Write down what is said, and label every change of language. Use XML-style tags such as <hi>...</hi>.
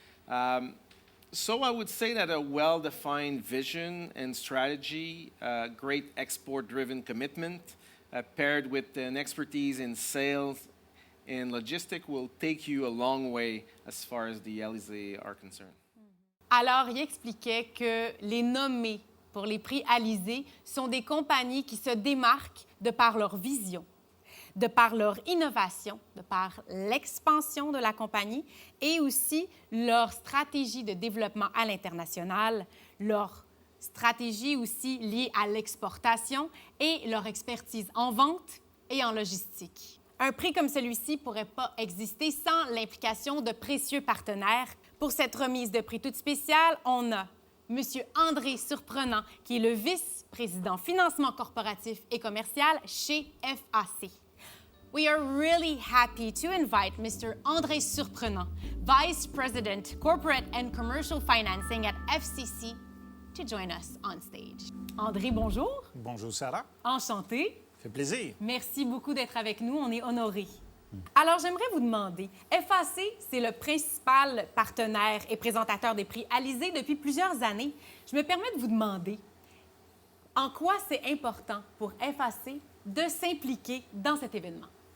<en>So I would say that a well-defined vision and strategy, great export-driven commitment, paired with an expertise in sales and logistics will take you a long way as far as the Alizé are concerned.</en> <fr>Alors, il expliquait que les nommés pour les prix Alizé sont des compagnies qui se démarquent de par leur vision, de par leur innovation, de par l'expansion de la compagnie et aussi leur stratégie de développement à l'international, leur stratégie aussi liée à l'exportation et leur expertise en vente et en logistique. Un prix comme celui-ci ne pourrait pas exister sans l'implication de précieux partenaires. Pour cette remise de prix toute spéciale, on a M. André Surprenant, qui est le vice-président financement corporatif et commercial chez FAC.</fr> <en>We are really happy to invite Mr. André Surprenant, Vice President, Corporate and Commercial Financing at FCC, to join us on stage.</en> <fr>André, bonjour. Bonjour, Sarah. Enchanté. Ça fait plaisir. Merci beaucoup d'être avec nous. On est honorés. Alors, j'aimerais vous demander, FAC, c'est le principal partenaire et présentateur des prix Alizé depuis plusieurs années. Je me permets de vous demander, en quoi c'est important pour FAC de s'impliquer dans cet événement?</fr>